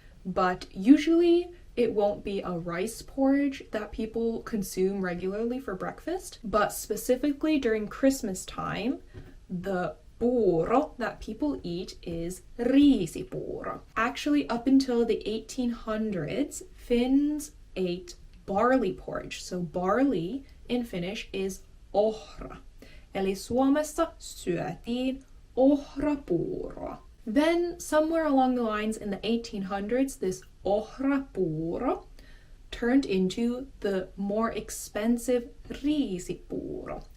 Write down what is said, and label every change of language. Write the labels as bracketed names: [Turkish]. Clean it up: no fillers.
[English] But usually it won't be a rice porridge that people consume regularly for breakfast, but specifically during Christmas time, the puuro that people eat is riisipuuro. Actually, up until the 1800s, Finns ate barley porridge. So barley in Finnish is ohra. [Finnish] Eli Suomessa syötiin ohrapuuroa. [English] Then, somewhere along the lines in the 1800s, this ohrapuuro turned into the more expensive riisipuuro.